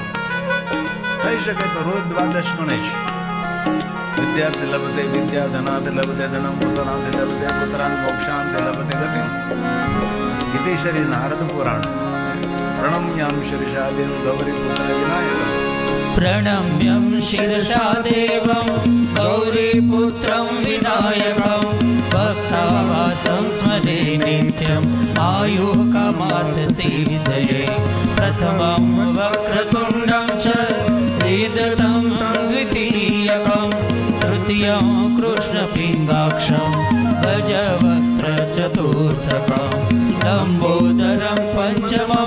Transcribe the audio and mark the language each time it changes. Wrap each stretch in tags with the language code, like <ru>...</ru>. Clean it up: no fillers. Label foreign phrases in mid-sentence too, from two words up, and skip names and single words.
<gu>થઈ શકે તો રોજ દ્વાદશ ગણેશ.</gu> <sa>વિદ્યાર્થી લભતે વિદ્યા, ધનાર્થ લભતે ધનમ, પુત્રાંત લભતે પુત્રાન, મોક્ષાંત લભતે ગતિમ. ઇતિ શ્રી નારદ પુરાણ. પ્રણમ્યામ શિરસા દેવ ગૌરી પુત્ર વિનાયક. પ્रणम्यं शिरसा देवं गौरीपुत्रं विनायकं भक्तावासं स्मरे नित्यम् आयुः कामार्थसिद्धये. प्रथमं वक्रतुण्डं च वेदतं द्वितीयकं तृतीयं कृष्णपिङ्गाक्षं गजवक्त्रचतुर्थकं लम्बोदरं पञ्चमं</sa>